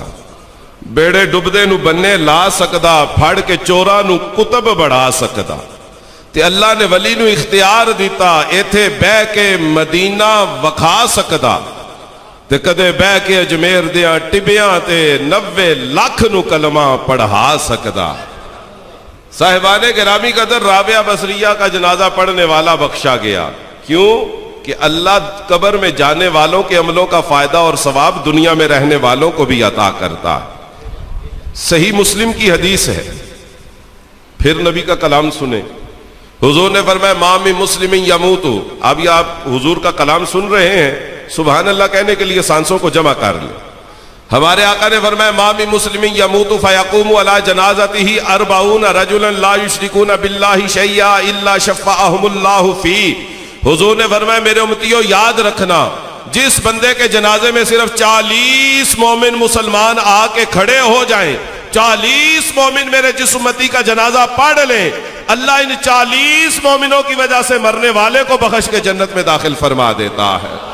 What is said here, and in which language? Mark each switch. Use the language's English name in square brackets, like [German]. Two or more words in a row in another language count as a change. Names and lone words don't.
[Punjabi] بیڑے ڈبدے نو بننے لا سکدا، پھڑ کے چورا نو کتب بڑھا سکدا، تے اللہ نے ولی نو اختیار دیتا ایتھے بہ کے مدینہ وکھا سکدا، تے کدے بہ کے اجمیر دیاں ٹبیاں تے 90 لاکھ نو کلمہ پڑھا سکدا۔ [Urdu] صاحبان گرامی قدر رابعہ بصریہ کا جنازہ پڑھنے والا بخشا گیا، کیوں کہ اللہ قبر میں جانے والوں کے عملوں کا فائدہ اور ثواب دنیا میں رہنے والوں کو بھی عطا کرتا ہے۔ صحیح مسلم کی حدیث ہے، پھر نبی کا کلام سنیں، حضور نے فرمایا [Arabic] ما من مسلم یموت، [Urdu] اب یہ آپ حضور کا کلام سن رہے ہیں، [Arabic] سبحان اللہ [Urdu] کہنے کے لیے سانسوں کو جمع کر لیں۔ ہمارے آقا نے فرمایا [Arabic] ما من مسلم یموت فیقوم علی جنازتہ 40 رجلا لا یشرکون باللہ شیئا الا شفعهم اللہ فی، [Urdu] حضور نے فرمایا میرے امتیوں یاد رکھنا، جس بندے کے جنازے میں صرف 40 مومن مسلمان آ کے کھڑے ہو جائیں، 40 مومن میرے جس امتی کا جنازہ پڑھ لیں، اللہ ان 40 مومنوں کی وجہ سے مرنے والے کو بخش کے جنت میں داخل فرما دیتا ہے۔